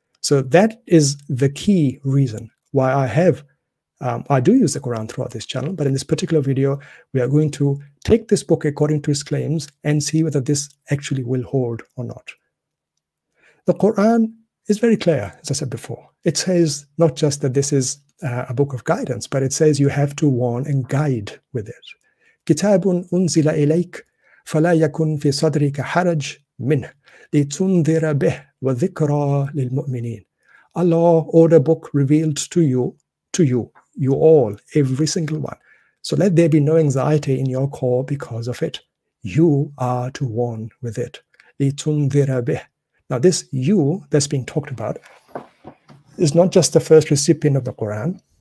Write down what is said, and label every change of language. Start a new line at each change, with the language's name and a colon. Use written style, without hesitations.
English: So that is the key reason why I do use the Quran throughout this channel, but in this particular video, we are going to take this book according to its claims and see whether this actually will hold or not. The Quran is very clear, as I said before. It says not just that this is a book of guidance, but it says you have to warn and guide with it.
Arabic: كتاب أنزل إليك فلا يكن في صدرك حرج منه لتنذر به وذكرى للمؤمنين.
English: Allah ordered a book revealed to you all, every single one. So let there be no anxiety in your core because of it. You are to warn with it.
Arabic: لتنذر به.
English: Now this you that's being talked about is not just the first recipient of the Quran.